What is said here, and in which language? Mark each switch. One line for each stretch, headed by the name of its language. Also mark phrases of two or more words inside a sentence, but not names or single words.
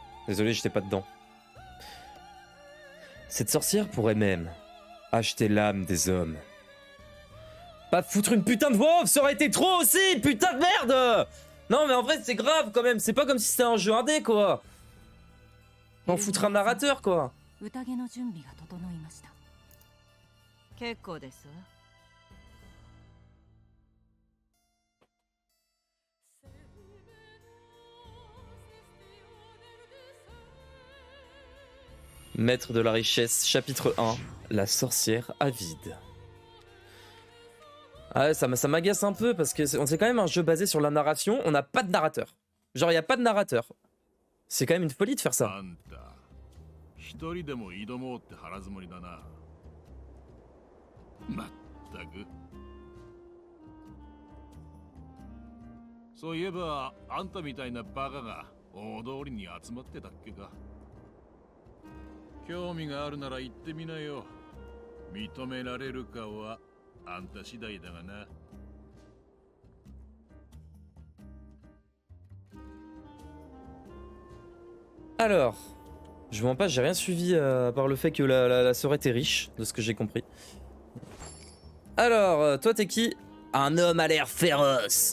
French: Désolé, j'étais pas dedans. Cette sorcière pourrait même acheter l'âme des hommes. Pas foutre une putain de voix off, ça aurait été trop aussi, putain de merde. Non mais en vrai c'est grave quand même, c'est pas comme si c'était un jeu indé quoi. On foutre un narrateur quoi.
Japanese: 宴の準備が整いました。結構ですわ。
French: Maître de la richesse, chapitre 1, la sorcière avide. Ah ouais, ça m'agace un peu parce que c'est quand même un jeu basé sur la narration, on n'a pas de narrateur. Genre il y a pas de narrateur. C'est quand même une folie de faire ça.
Japanese: あんた一人でも挑もうって腹積もりだな。まったく。そういえばあんたみたいなバカが大通りに集まってたっけか。興味があるなら行ってみなよ。認められるかはあんた次第だがな。
French: Alors, je vous mens pas, j'ai rien suivi à part le fait que la sœur était riche, de ce que j'ai compris. Alors, toi t'es qui? Un homme à l'air féroce.